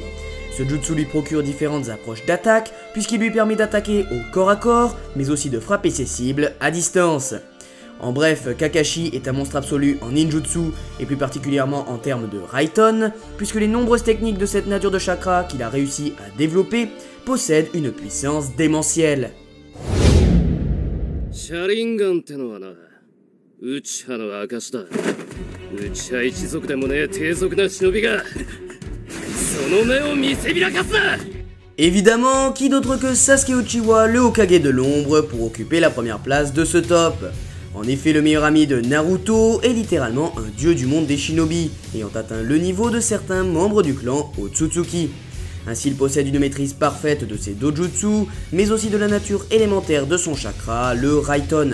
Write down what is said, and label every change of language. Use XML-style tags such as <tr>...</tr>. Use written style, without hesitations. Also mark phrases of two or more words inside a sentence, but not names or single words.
<fr>Ce jutsu lui procure différentes approches d'attaque, puisqu'il lui permet d'attaquer au corps à corps, mais aussi de frapper ses cibles à distance. En bref, Kakashi est un monstre absolu en ninjutsu, et plus particulièrement en termes de Raiton, puisque les nombreuses techniques de cette nature de chakra qu'il a réussi à développer possèdent une puissance démentielle.</fr> <ja>Sharingan ってのはな、Uchiha の証だ。Uchiha 一族でもねえ低俗な忍びがその目を見せびらかすな。</ja> <fr>Évidemment, qui d'autre que Sasuke Uchiwa, le Hokage de l'ombre, pour occuper la première place de ce top. En effet, le meilleur ami de Naruto est littéralement un dieu du monde des shinobi, ayant atteint le niveau de certains membres du clan Otsutsuki. Ainsi, il possède une maîtrise parfaite de ses dojutsu, mais aussi de la nature élémentaire de son chakra, le Raiton.</fr>